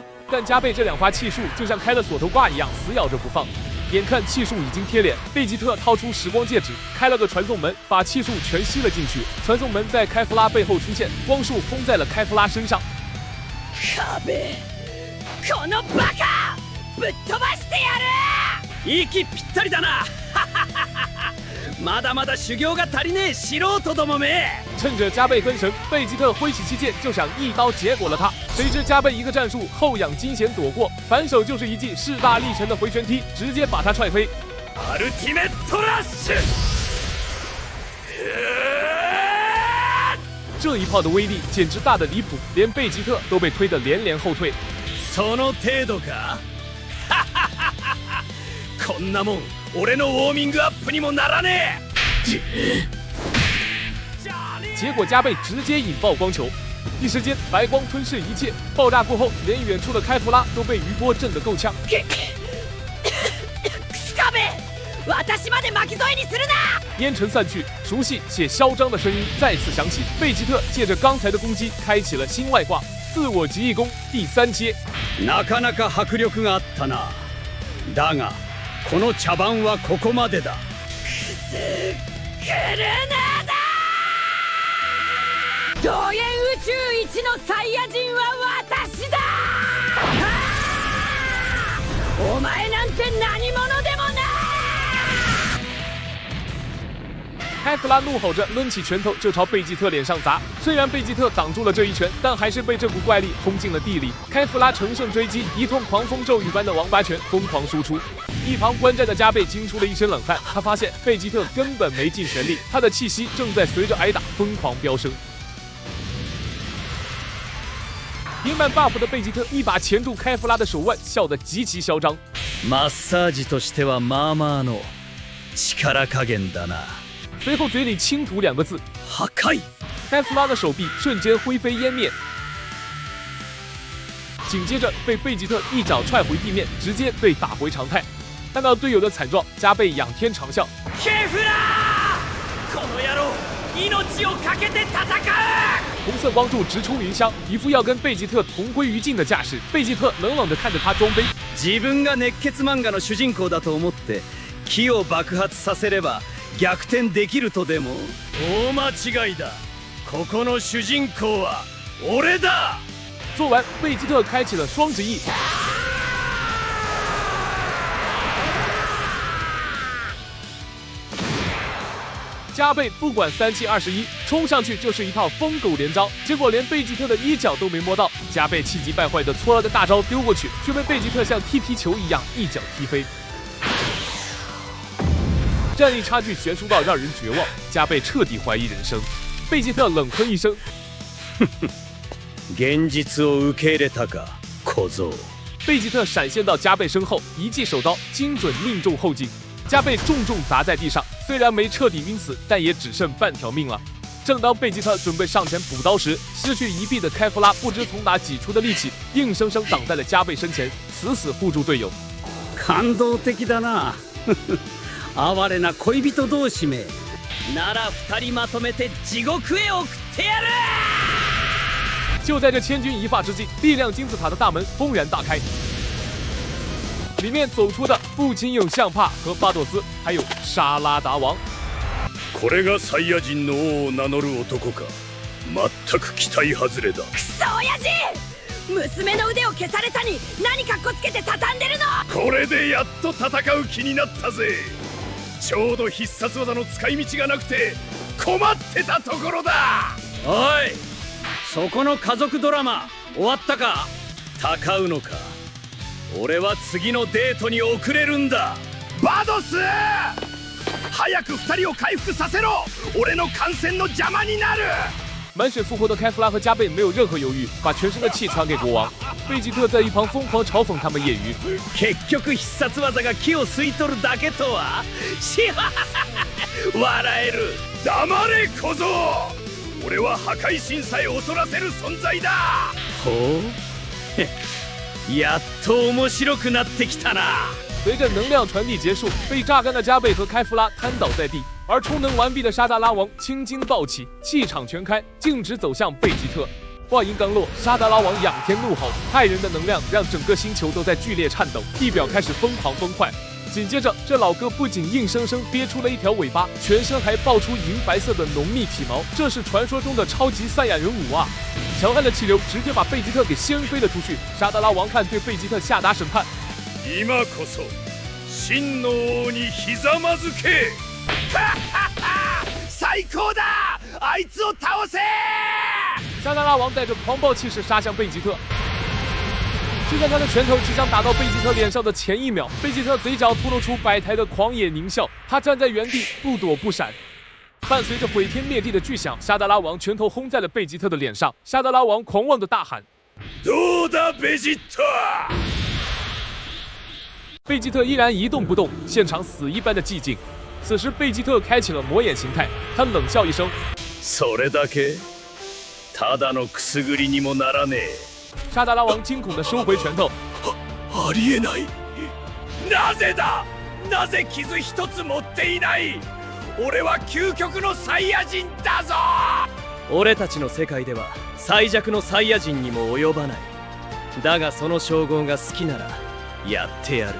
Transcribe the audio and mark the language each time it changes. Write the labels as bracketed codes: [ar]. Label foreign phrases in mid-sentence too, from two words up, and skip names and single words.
[zh] 但加贝这两发气术就像开了锁头挂一样，死咬着不放。眼看气术已经贴脸，贝吉特掏出时光戒指，开了个传送门，把气术全吸了进去。传送门在开弗拉背后出现，光束轰在了开弗拉身上。壁、 [ja] このバカ、ぶっ飛ばしてやる！息ぴったりだな！まだまだ修行が足りねえ素人どもめ！ [zh] 趁着加贝分神，贝吉特挥起气剑就想一刀结果了他。谁知加贝一个战术后仰金弦躲过，反手就是一记势大力沉的回旋踢，直接把他踹飞。 [ja] アルティメットラッシュ！ [zh] 这一炮的威力简直大得离谱，连贝吉特都被推得连连后退。 [ja] その程度か？こんなもん俺のウォーミングアップにもならねえ！ [zh] 结果加贝直接引爆光球，一时间白光吞噬一切。爆炸过后，连远处的开弗拉都被余波震得够呛。 [ja] 私まで巻き添えにするな！ [zh] 烟尘散去，熟悉且嚣张的声音再次响起。贝吉特借着刚才的攻击，开启了新外挂自我极意功第3阶。 [ja] なかなか迫力があったな。だがこの茶番はここまでだ。クルナだ！桃源宇宙一のサイヤ人は私だ！お前なんて何者でもない！ [zh] 开弗拉怒吼着抡起拳头就朝贝吉特脸上砸，虽然贝吉特挡住了这一拳，但还是被这股怪力轰进了地里。开弗拉乘胜追击，一通狂风骤雨般的王八拳疯狂输出。一旁观战的加贝惊出了一身冷汗，他发现贝吉特根本没尽全力，他的气息正在随着挨打疯狂飙升。叠满 buff 的贝吉特一把钳住开弗拉的手腕，笑得极其嚣张。 [ja] マッサージとしてはまあまあの力加減だな。 [zh] 随后嘴里轻吐2个字： [ja] 破壊。 [zh] 开弗拉的手臂瞬间灰飞烟灭，紧接着被贝吉特一脚踹回地面，直接被打回常态。看到队友的惨状，加贝仰天长啸： [ja] ケフラー！この野郎，命をかけて戦う！ [zh] 红色光柱直冲云霄，一副要跟贝吉特同归于尽的架势。贝吉特冷冷地看着他装杯。 [ja] 自分が熱血漫画の主人公だと思って木を爆発させれば逆転できるとでも？大間違いだ。ここの主人公は俺だ。 [zh] 做完，贝吉特开启了双直翼。加贝不管3七21，冲上去就是一套疯狗连招，结果连贝吉特的衣角都没摸到。加贝气急败坏的搓了个大招丢过去，却被贝吉特像踢皮球一样一脚踢飞。战力差距悬殊到让人绝望，加贝彻底怀疑人生。贝吉特冷哼一声：“ [ja] 現実を受け入れたか，小僧。” [zh] 贝吉特闪现到加贝身后，一记手刀精准命中后颈，加贝重重砸在地上。虽然没彻底晕死，但也只剩半条命了。正当贝吉特准备上前补刀时，失去一臂的开弗拉不知从哪挤出的力气，硬生生挡在了加贝身前，死死护住队友。 [ja] 感動的だな。哀れな恋人同士め。なら2人まとめて地獄へ送ってやる！ [zh] 就在这千钧一发之际，力量金字塔的大门轰然大开，里面走出的不仅有象帕和巴朵斯，还有沙拉达王。 [ja] これがサイヤ人の王を名乗る男か。全く期待外れだ。クソ親父！娘の腕を消されたに何かっこつけて畳んでるの！これでやっと戦う気になったぜ。ちょうど必殺技の使い道がなくて困ってたところだ。おい、そこの家族ドラマ終わったか？たかうのか？俺は次のデートに遅れるんだ。バドス！早く2人を回復させろ！俺の感染の邪魔になる！ [zh] 满血复活的开弗拉和加贝没有任何犹豫，把全身的气传给国王。贝吉特在一旁疯狂嘲讽他们业余。 [ja] 結局必殺技が気を吸い取るだけとは。笑える。黙れ小僧！俺は破壊神さえ恐らせる存在だ。ほう。やっと面白くなってきたな。 [zh] 随着能量传递结束，被榨干的加贝和开弗拉瘫倒在地，而充能完毕的沙达拉王青筋暴起，气场全开，径直走向贝吉特。话音刚落，沙达拉王仰天怒吼，骇人的能量让整个星球都在剧烈颤抖，地表开始疯狂崩坏。紧接着，这老哥不仅硬生生憋出了一条尾巴，全身还爆出银白色的浓密体毛，这是传说中的超级赛亚人舞啊！强悍的气流直接把贝吉特给掀飞了出去。沙达拉王看对贝吉特下达审判。 [ja] 今こそ真の王にひざまずけ！最高だ！あいつを倒せ！ [zh] 沙达拉王带着狂暴气势杀向贝吉特，就在他的拳头即将打到贝吉特脸上的前一秒，贝吉特嘴角吐露出百台的狂野狞笑，他站在原地不躲不闪。伴随着毁天灭地的巨响，沙达拉王拳头轰在了贝吉特的脸上。沙达拉王狂妄的大喊：“ [ja] どうだベジータ！” [zh] 贝吉特依然一动不动，现场死一般的寂静。此时，贝吉特开启了魔眼形态，他冷笑一声：“ [ja] それだけ？ただのくすぐりにもならねえ。” [zh] 沙达拉王惊恐地收回拳头。 [ja] ありえない。なぜだ！なぜ傷一つ持っていない。俺は究極のサイヤ人だぞ。俺たちの世界では最弱のサイヤ人にも及ばない。だがその称号が好きならやってやる。